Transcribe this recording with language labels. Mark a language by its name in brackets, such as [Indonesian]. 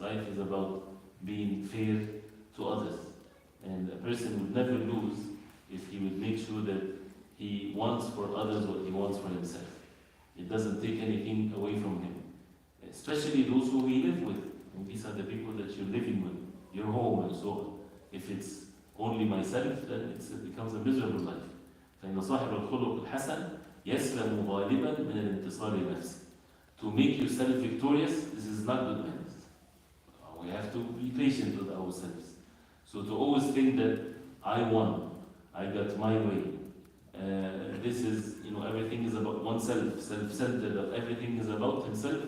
[English] Life is about being fair to others. And a person would never lose if he would make sure that he wants for others what he wants for himself. It doesn't take anything away from him. Especially those who we live with. And these are the people that you're living with, your home and so on. If it's only myself, then it becomes a miserable life. [Arabic] فإن صاحب الخلق الحسن يسلم غالبا من الانتصار لنفسه. [English] To make yourself victorious, this is not good manners. We have to be patient with ourselves. So to always think that I won, I got my way. This is, everything is about oneself, self-centered, that everything is about himself.